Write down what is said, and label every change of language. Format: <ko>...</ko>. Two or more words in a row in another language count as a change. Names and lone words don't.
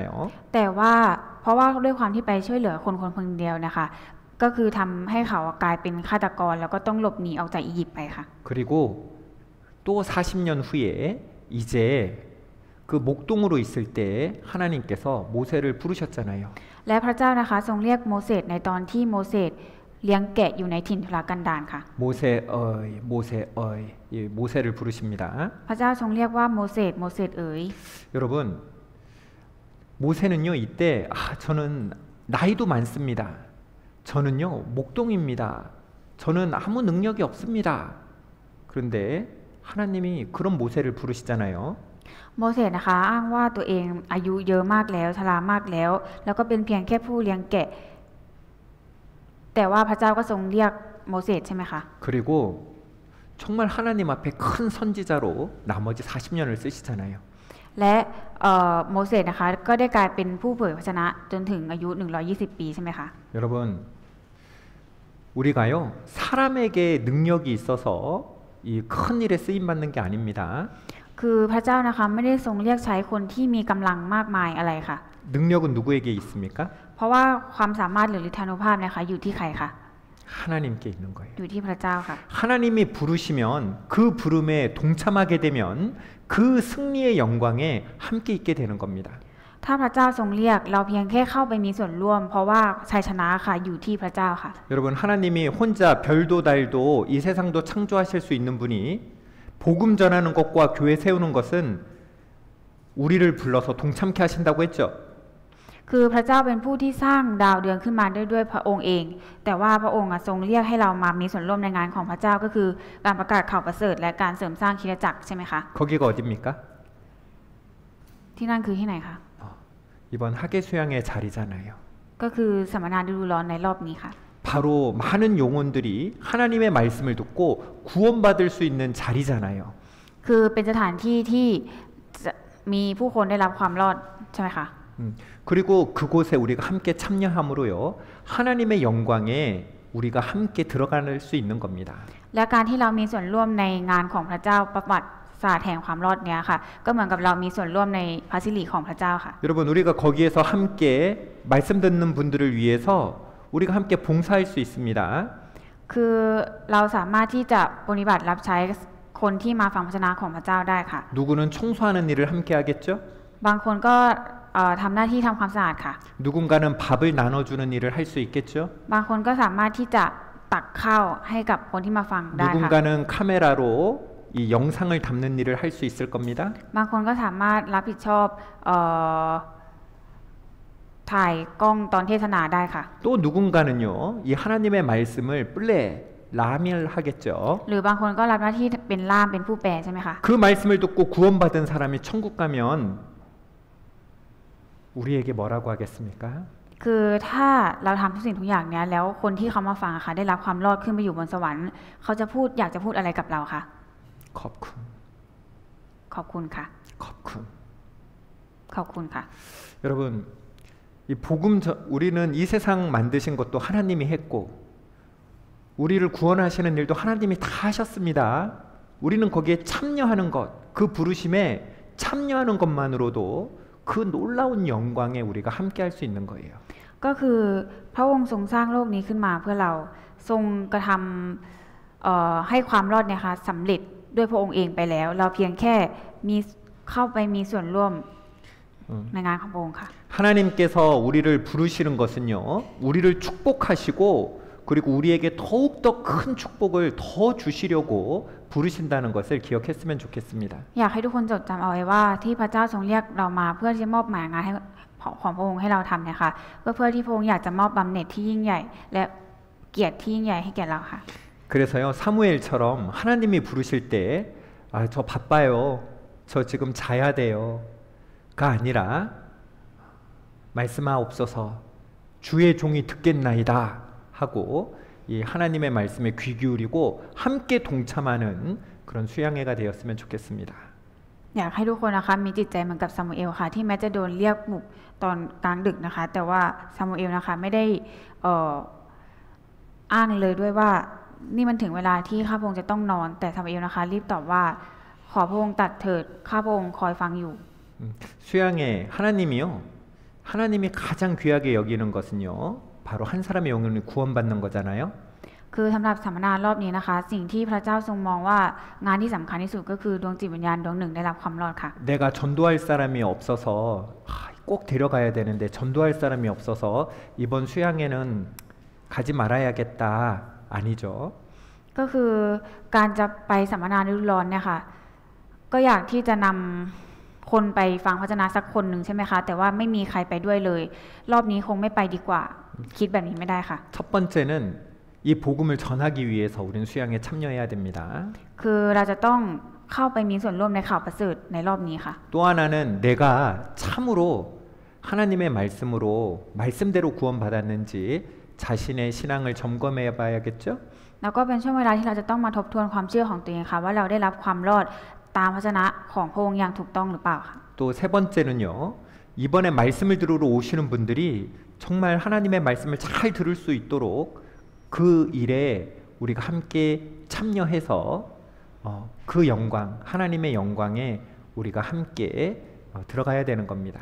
<th>แต่ว่าเพราะว่าด้วยความที่ไปช่วยเหลือคนเดียวนะคะก็คือทำให้เขากลายเป็นฆาตกรแล้วก็ต้องหลบหนีออกจากอียิปต์ไปค่ะ</th> <ko>그리고 또 40년 후에 이제 그 목동으로 있을 때 하나님께서 모세를 부르셨잖아요.</ko> <th>และพระเจ้านะคะทรงเรียกโมเสสในตอนที่โมเสสเลี้ยงแกะอยู่ในถิ่นทุรกันดารค่ะ</th> <ko>모세 어이 예, 모세를 부르십니다.</ko> <th>พระเจ้าทรงเรียกว่าโมเสสเอ๋ย</th> <ko>여러분 모세는요 이때 저는 나이도 많습니다. 저는요 목동입니다. 저는 아무 능력이 없습니다. 그런데 하나님이 그런 모세를 부르시잖아요.</ko> <th>โมเสสนะคะอ้างว่าตัวเองอายุเยอะมากแล้วชรามากแล้วแล้วก็เป็นเพียงแค่ผู้เลี้ยงแกะแต่ว่าพระเจ้าก็ทรงเรียกโมเสสใช่ไหมคะ</th> <ko>그리고 정말 하나님 앞에 큰 선지자로 나머지 40년을 쓰시잖아요.</ko> <th>และโมเสสนะคะก็ได้กลายเป็นผู้เผยพระชนะจนถึงอายุ120 ปีใช่ไหมคะ</th> <ko>여러분 우리가요 사람에게 능력이 있어서 이 큰 일에 쓰임 받는 게 아닙니다.</ko> <th>คือพระเจ้านะคะไม่ได้ทรงเรียกใช้คนที่มีกำลังมากมายอะไรค่ะ</th> <ko>능력은 누구에게 있습니까?</ko> <th>เพราะว่าความสามารถหรือฤทธานุภาพนะคะอยู่ที่ใครคะ</th> <ko>하나님께 있는 거예요.</ko> <th>อยู่ที่พระเจ้าค่ะ</th> <ko>하나님이 부르시면 그 부름에 동참하게 되면 그 승리의 영광에 함께 있게 되는 겁니다.</ko> <th>ถ้าพระเจ้าทรงเรียกเราเพียงแค่เข้าไปมีส่วนร่วม เพราะว่าชัยชนะค่ะอยู่ที่พระเจ้าค่ะ</th> <ko>여러분 하나님이 혼자 별도 달도 이 세상도 창조하실 수 있는 분이 복음 전하는 것과 교회 세우는 것은 우리를 불러서 동참케 하신다고 했죠.</ko> <th>คือพระเจ้าเป็นผู้ที่สร้างดาวเดือนขึ้นมาด้วยพระองค์เอง แต่ว่าพระองค์ทรงเรียกให้เรามามีส่วนร่วมในงานของพระเจ้าก็คือการประกาศข่าวประเสริฐและการเสริมสร้างคริสตจักรใช่ไหมคะ</th> <ko>거기가 어디입니까?</ko> <th>ที่นั่นคือที่ไหนคะ</th> <ko>이번 학예 수양의 자리잖아요.</ko> <th>ก็คือสัมมนาฤดูร้อนในรอบนี้ค่ะ</th> <ko>바로 많은 영혼들이 하나님의 말씀을 듣고 구원받을 수 있는 자리잖아요.</ko> <th>คือเป็นสถานที่ที่จะมีผู้คนได้รับความรอดใช่ไหมคะ</th> <ko>그리고 그곳에 우리가 함께 참여함으로요 하나님의 영광에 우리가 함께 들어갈 수 있는 겁니다.</ko> <th>และการที่เรามีส่วนร่วมในงานของพระเจ้าประวัติศาสตร์แห่งความรอดเนี้ยค่ะก็เหมือนกับเรามีส่วนร่วมในพระสิริของพระเจ้าค่ะ</th> <ko>여러분 우리가 거기에서 함께 말씀 듣는 분들을 위해서 우리가 함께 봉사할 수 있습니다.</ko> <th>คือเราสามารถที่จะปฏิบัติรับใช้คนที่มาฟังพระชนะของพระเจ้าได้ค่ะ</th> <ko>누구는 청소하는 일을 함께 하겠죠?</ko> <th>บางคนก็ทำหน้าที่ทำความสะอาดค่ะ</th> <ko>누군가는 밥을 나눠주는 일을 할 수 있겠죠?</ko> <th>บางคนก็สามารถที่จะตักข้าวให้กับคนที่มาฟังได้ค่ะ</th> <ko>누군가는 카메라로 이 영상을 담는 일을 할 수 있을 겁니다.</ko> <th>บางคนก็สามารถรับผิดชอบถ่ายกล้องตอนเทศนาได้ค่ะ</th> <ko>또 누군가는요 이 하나님의 말씀을 플레 라밀 하겠죠.</ko> <th>หรือบางคนก็รับหน้าที่เป็นล่ามเป็นผู้แปลใช่ไหมคะ</th> <ko>그 말씀을 듣고 구원받은 사람이 천국 가면 우리에게 뭐라고 하겠습니까?</ko> <th>คือถ้าเราทำทุกสิ่งทุกอย่างเนี้ยแล้วคนที่เขามาฟังค่ะได้รับความรอดขึ้นไปอยู่บนสวรรค์เขาจะพูดอยากจะพูดอะไรกับเราคะ 컵쿤 ขอบคุณค่ะ 컵쿤 ขอบคุณค่ะ</th> <ko>여러분 이 복음 우리는 이 세상 만드신 것도 하나님이 했고 우리를 구원하시는 일도 하나님이 다 하셨습니다. 우리는 거기에 참여하는 것, 그 부르심에 참여하는 것만으로도 그 놀라운 영광에 우리가 함께 할 수 있는 거예요.</ko> <th>ก็คือพระองค์ทรงสร้างโลกนี้ขึ้นมาเพื่อเราทรงกระทำให้ความรอดเนี่ยค่ะสำเร็จด้วยพระองค์เองไปแล้ว เราเพียงแค่มีเข้าไปมีส่วนร่วมในงานของพระองค์ค่ะ</th> <ko>하나님께서 우리를 부르시는 것은요, 우리를 축복하시고 그리고 우리에게 더욱더 큰 축복을 더 주시려고 부르신다는 것을 기억했으면 좋겠습니다.</ko> <th>อยากให้ทุกคนจดจำเอาไว้ว่าที่พระเจ้าทรงเรียกเรามาเพื่อที่จะมอบหมายงานให้ของพระองค์ให้เราทำเนี่ยค่ะก็เพื่อที่พระองค์อยากจะมอบบำเหน็จที่ยิ่งใหญ่และเกียรติที่ยิ่งใหญ่ให้แก่เราค่ะ</th> <ko>그래서요 사무엘처럼 하나님이 부르실 때 저 바빠요. 저 지금 자야 돼요가 아니라 말씀하옵소서 주의 종이 듣겠나이다 하고 이 하나님의 말씀에 귀 기울이고 함께 동참하는 그런 수양회가 되었으면 좋겠습니다.</ko> <th>อยากให้ทุกคนนะคะมีจิตใจเหมือนกับซามูเอลค่ะที่แม้จะโดนเรียกปลุกตอนกลางดึกนะคะแต่ว่าซามูเอลนะคะไม่ได้อ้างเลยด้วยว่านี่มันถึงเวลาที่ข้าพระองค์จะต้องนอนแต่ซามูเอลนะคะรีบตอบว่าขอพระองค์ตัดเถิดข้าพระองค์คอยฟังอยู่</th> <ko>수양에 하나님이요. 하나님이 가장 귀하게 여기는 것은요. 바로 한 사람의 영혼을 구원받는 거잖아요.</ko> <th>คือสำหรับสัมมนารอบนี้นะคะสิ่งที่พระเจ้าทรงมองว่างานที่สำคัญที่สุดก็คือดวงจิตวิญญาณดวงหนึ่งได้รับความรอดค่ะ</th> <ko>내가 전도할 사람이 없어서 꼭 데려가야 되는데 전도할 사람이 없어서 이번 수양에는 가지 말아야겠다. 아니죠.</ko> <th>ก็คือการจะไปสัมมนาฤดูร้อนเนี่ยค่ะก็อยากที่จะนำคนไปฟังพระวจนะสักคนหนึ่งใช่ไหมคะแต่ว่าไม่มีใครไปด้วยเลยรอบนี้คงไม่ไปดีกว่าคิดแบบนี้ไม่ได้ค่ะ</th> <ko>첫 번째는 이 복음을 전하기 위해서 우리는 수양에 참여해야 됩니다.</ko> <th>คือเราจะต้องเข้าไปมีส่วนร่วมในข่าวประเสริฐในรอบนี้ค่ะ</th> <ko>또 하나는 내가 참으로 하나님의 말씀으로 말씀대로 구원받았는지 자신의 신앙을 점검해 봐야겠죠?</ko> <th>แล้วก็เป็นช่วงเวลาที่เราจะต้องมาทบทวนความเชื่อของตัวเองค่ะว่าเราได้รับความรอดตามพระวจนะของพระองค์อย่างถูกต้องหรือเปล่าค่ะ</th> <ko>또 세 번째는요. 이번에 말씀을 들으러 오시는 분들이 정말 하나님의 말씀을 잘 들을 수 있도록 그 일에 우리가 함께 참여해서 그 영광, 하나님의 영광에 우리가 함께 들어가야 되는 겁니다.</ko>